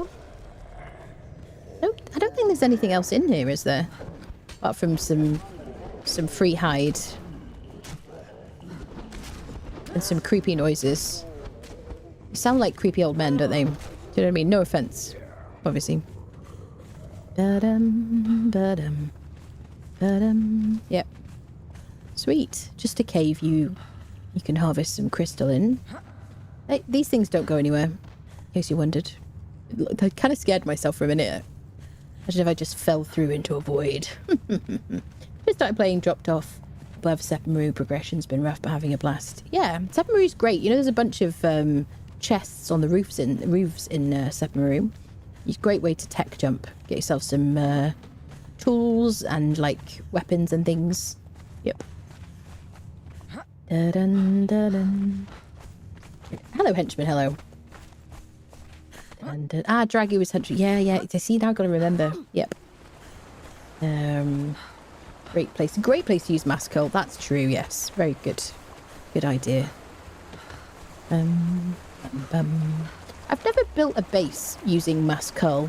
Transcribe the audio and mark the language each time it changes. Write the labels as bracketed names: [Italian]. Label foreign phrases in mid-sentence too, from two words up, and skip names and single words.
[English] Nope, I don't think there's anything else in here, is there? Apart from some free hide. And some creepy noises. They sound like creepy old men, don't they? Do you know what I mean? No offense, obviously. Ba-dum, ba-dum, ba-dum. Yep. Sweet. Just a cave you can harvest some crystal in. Hey, these things don't go anywhere, in case you wondered. I kind of scared myself for a minute. Imagine if I just fell through into a void. Just started playing, dropped off. Above Sepamaru, progression's been rough, but having a blast. Yeah, Sepamaru's great. You know, there's a bunch of chests on the roofs in Sepamaru. It's a great way to tech jump. Get yourself some tools and like weapons and things. Yep. Da-dun, da-dun. Hello, henchman. Hello. And Draggy was henchman. Yeah. See, now I've got to remember. Yep. Great place to use mass coal. That's true, yes. Very good. Good idea. I've never built a base using mass coal.